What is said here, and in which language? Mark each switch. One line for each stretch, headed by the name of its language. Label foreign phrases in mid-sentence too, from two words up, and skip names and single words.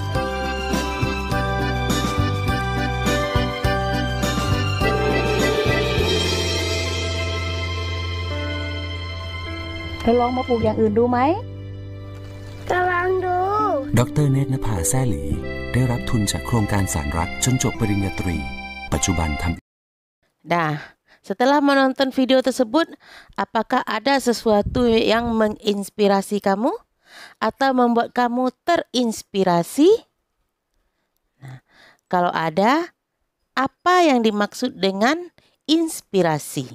Thai: เธอลองมาปลูกอย่างอื่นดูไหม กำลังดู ดร. เนตรนภาแซ่หลีได้รับทุนจากโครงการสารรักจนจบปริญญาตรี ปัจจุบันทำ
Indonesian: Dah, setelah menonton video tersebut, apakah ada sesuatu yang menginspirasi kamu atau membuat kamu terinspirasi? Nah, kalau ada, apa yang dimaksud dengan inspirasi?